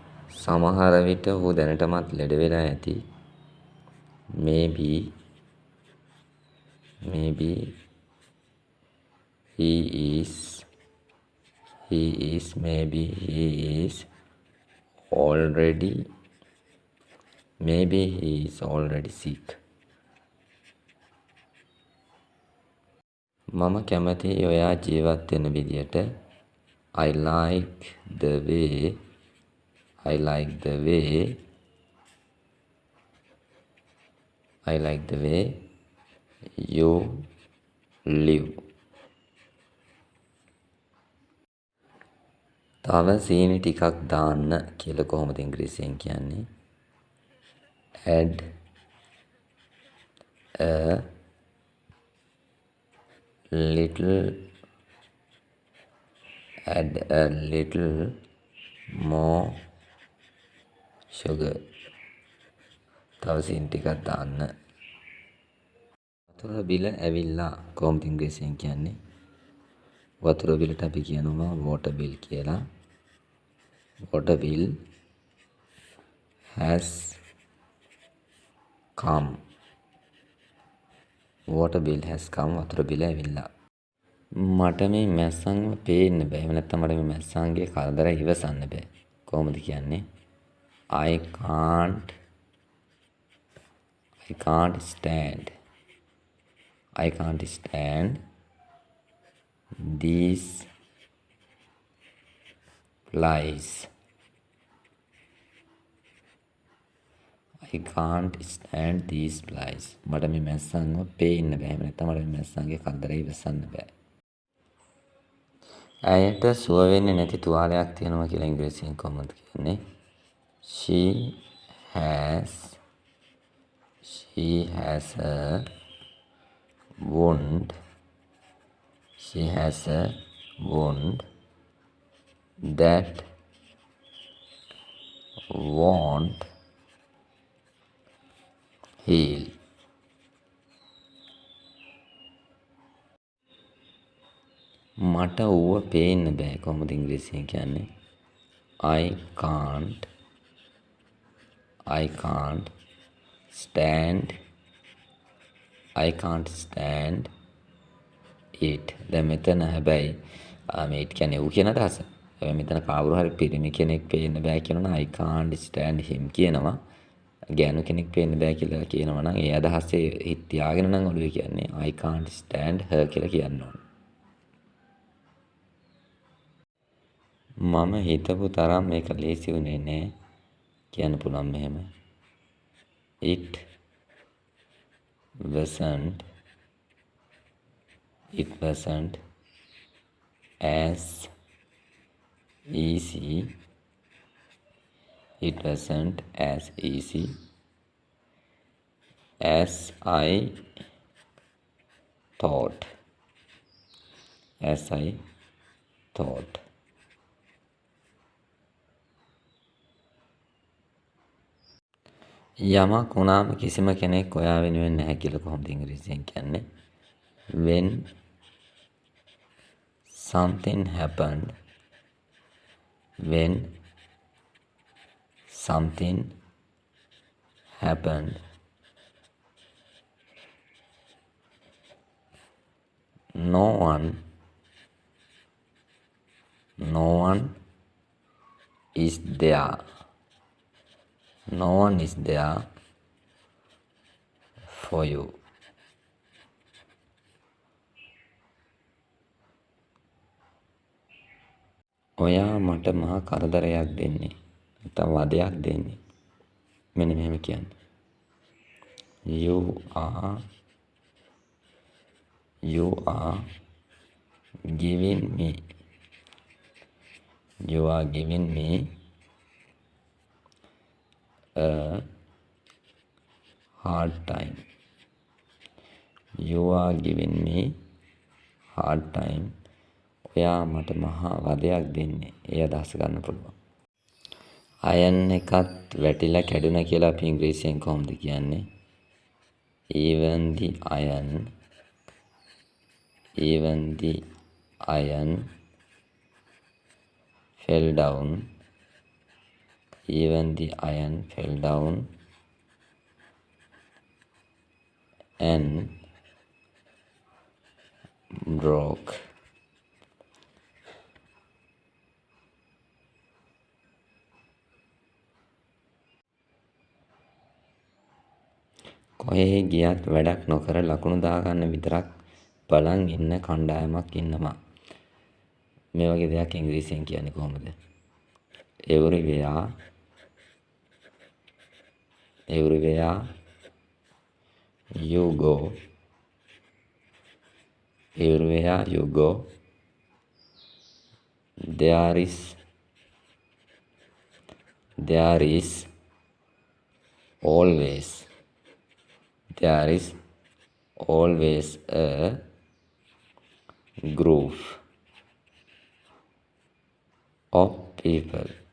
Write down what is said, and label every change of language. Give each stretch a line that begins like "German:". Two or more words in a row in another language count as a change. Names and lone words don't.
Sinhala: සමහර විට ඔහු දැනටමත් ලෙඩ වෙලා ඇති.
English: Maybe he is already sick.
Sinhala: මම කැමතියි ඔයා ජීවත් වෙන විදියට.
English: I like the way you live.
Sinhala: තව සීනි ටිකක් දාන්න කියලා කොහොමද ඉංග්‍රීසියෙන් කියන්නේ?
English: Add a little more sugar.
Sinhala: තව සීනි ටිකක් දාන්න. වතුර බිල ඇවිල්ලා කොහොමද ඉංග්‍රීසියෙන් කියන්නේ? වතුර බිලට අපි කියනවා
English: water bill
Sinhala: කියලා.
English: Water bill has come.
Sinhala: වතුර බිල ඇවිල්ලා. මට මේ මැස්සන්ව පේන්න බෑ. එහෙම නැත්නම් මට මේ මැස්සන්ගේ කරදර ඉවසන්න බෑ. කොහොමද කියන්නේ?
English: I can't stand these flies.
Sinhala: මට මේ මැස්සන්ව පේන්න බෑ. එහෙම නැත්නම් මට මේ මැස්සන්ගේ කරදර ඉවසන්න බෑ. ඇයට සුව වෙන්නේ නැති තුවාලයක් තියෙනවා කියලා ඉංග්‍රීසියෙන් කොහොමද කියන්නේ?
English: She has a wound that won't heal.
Sinhala: මට ඌව පේන්න බෑ. කොහොමද ඉංග්‍රීසියෙන් කියන්නේ?
English: I can't stand it.
Sinhala: දැන් මෙතන හැබැයි මේ කියන්නේ ඌ කියන අදහස. හැබැයි මෙතන කවුරු හරි පිරිමි කෙනෙක් පේන්න බෑ කියනවා
English: I can't stand him
Sinhala: කියනවා. ගෑනු කෙනෙක් පේන්න බෑ කියලා කියනවා නම් ඒ අදහසේ හිත තියාගෙන නම් ඔළුවේ කියන්නේ
English: I can't stand her
Sinhala: කියලා කියන්න ඕන. මම හිතපු තරම් මේක ලේසි වුණේ නෑ කියන්න පුළුවන් මෙහෙම.
English: It wasn't as easy as I thought.
Sinhala: යමක් වුණාම කිසිම කෙනෙක් ඔයා වෙනුවෙන් නැහැ කියලා කොහොමද ඉංග්‍රීසියෙන් කියන්නේ?
English: When something happened no one is there for you.
Sinhala: ඔයා මට මහා කරදරයක් දෙන්නේ. නැත්නම් වදයක් දෙන්නේ. මෙන්න මෙහෙම කියන්නේ.
English: You are giving me a hard time.
Sinhala: ඔයා මට මහා වදයක් දෙන්නේ. ඒ අදහස ගන්න පුළුවන්. අයන් එකත් වැටිලා කැඩුනා කියලා අපි ඉංග්‍රීසියෙන් කොහොමද කියන්නේ?
English: Even the iron fell down even the iron fell down and broke.
Sinhala: කොහේ ගියත් වැඩක් නොකර ලකුණු දාගන්න විතරක් බලන් ඉන්න කණ්ඩායමක් ඉන්නවා. මේ වගේ දෙයක් ඉංග්‍රීසියෙන් කියන්නේ කොහොමද?
English: everywhere you go, there is always a group of people